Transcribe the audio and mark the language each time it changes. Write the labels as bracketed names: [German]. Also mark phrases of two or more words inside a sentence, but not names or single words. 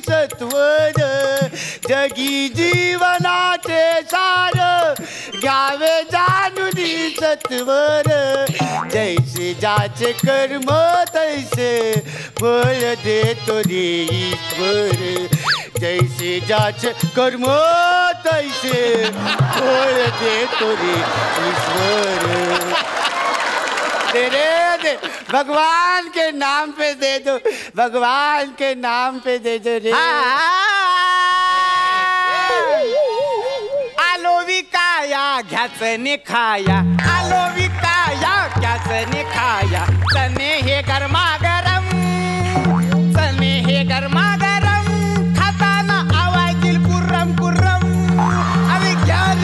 [Marathi] सत्वर जगी जीवनाचे सार घ्यावे जाणूनी सत्वर जैसे ज्याचे कर्म तैसे फळ देतो रे ईश्वर जैसे ज्याचे कर्म तैसे फळ देतो रे ईश्वर [Hindi] दे भगवान के नाम पे दे दो भगवान के नाम पे दे दो रे [Marathi] आलो विकाया घ्याचने खाया आलो विकाया घ्याचने खाया चने हे गरमागरम चने हे गरमागरम खाताना आवाज येईल कुर्रम कुर्रम अरे घ्या